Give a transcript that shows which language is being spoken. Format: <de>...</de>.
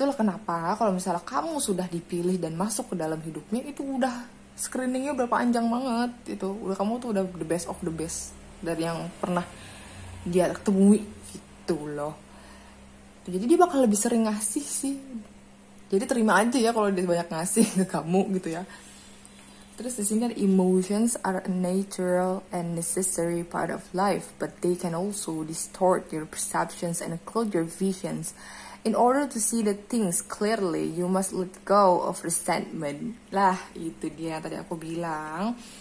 <id>Itulah kenapa kalau misalnya kamu sudah dipilih dan masuk ke dalam hidupnya, itu udah screeningnya udah panjang banget, itu udah, kamu tuh udah</id> <en>the best of the best</en> <id>dari yang pernah dia temui gitu loh. Jadi dia bakal lebih sering ngasih sih. Jadi terima aja ya kalau dia banyak ngasih ke kamu gitu ya. Terus di sini ada</id> <en>emotions are a natural and necessary part of life, but they can also distort your perceptions and cloud your visions. In order to see the things clearly, you must let go of resentment.</en> <id>Lah, itu dia yang tadi aku bilang.</id>